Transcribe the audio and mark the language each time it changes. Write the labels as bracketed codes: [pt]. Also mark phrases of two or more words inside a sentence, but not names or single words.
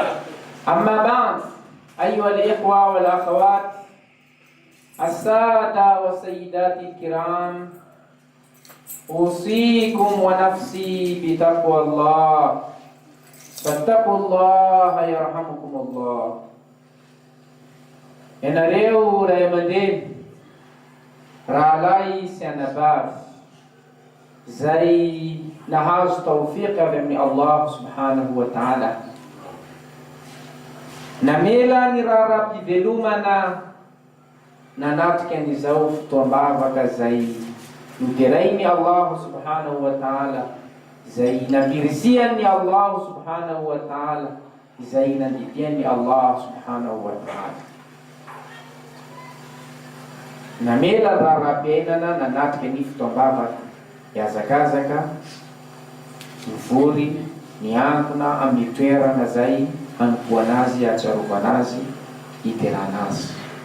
[ar] أما بعد، أيها الإخوة والأخوات السادة والسيدات الكرام، أوصيكم ونفسي بتقوى الله. فاتقوا الله يرحمكم الله. [mg] Enareu rayamandeni rahalay sy anabavy zay nahazo tawfiq avy amin'ny Allah [ar] سبحانه وتعالى, [mg] namela ny raharam-pivelomana nanatrika an'izao fotoam-bavaka zay noterainy Allah [ar] سبحانه وتعالى, [mg] zay namirisian'ny Allah [ar] سبحانه وتعالى, [mg] zay nandidian'ny Allah [ar] سبحانه وتعالى. [mg] Namela raharam-piainana nanatrika ny fotoam-bavaka, hiazakazaka, mivory, miantona amin'ny toerana zay hanompoana azy, atsarovana azy, hiterana azy.